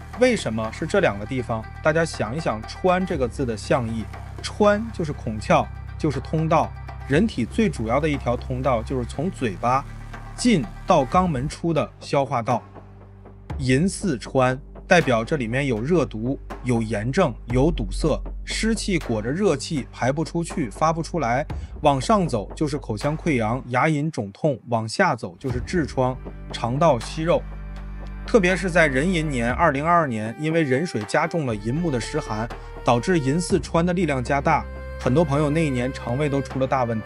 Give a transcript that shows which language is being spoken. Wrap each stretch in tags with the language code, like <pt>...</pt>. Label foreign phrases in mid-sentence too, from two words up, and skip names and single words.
<zh>為什麼是這兩個地方？大家想一想川這個字的象意，川就是孔窍，就是通道。人體最主要的一條通道就是從嘴巴進到肛門出的消化道。寅巳川代表這裡面有熱毒，有炎症，有堵塞，濕氣裹着熱氣排不出去，發不出來。往上走就是口腔潰瘍、牙齦腫痛，往下走就是痔瘡、腸道息肉。特別是在壬寅年2022年，因為壬水加重了寅木的濕寒，導致寅巳川的力量加大，很多朋友那一年腸胃都出了大問題。</zh>